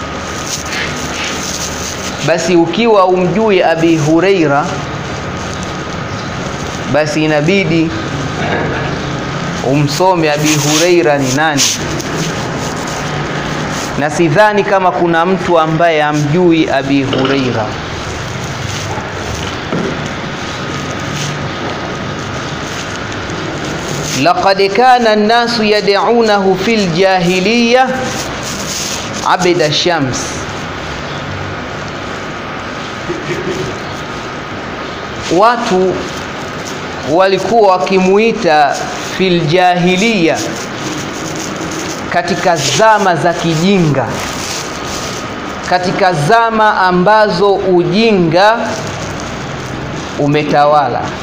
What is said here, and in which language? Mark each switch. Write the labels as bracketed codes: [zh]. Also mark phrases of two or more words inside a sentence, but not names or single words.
[sw] Basi ukiwa umjui Abi Huraira, basi inabidi umsome Abi Huraira ni nani. Na sidhani kama kuna mtu ambaye amjui Abi Huraira. [ar] لقد كان الناس يدعونه في الجاهلية عبد الشمس. [sw] Watu walikuwa wakimuita [ar] في الجاهلية, [sw] katika zama za kijinga, katika zama ambazo ujinga umetawala.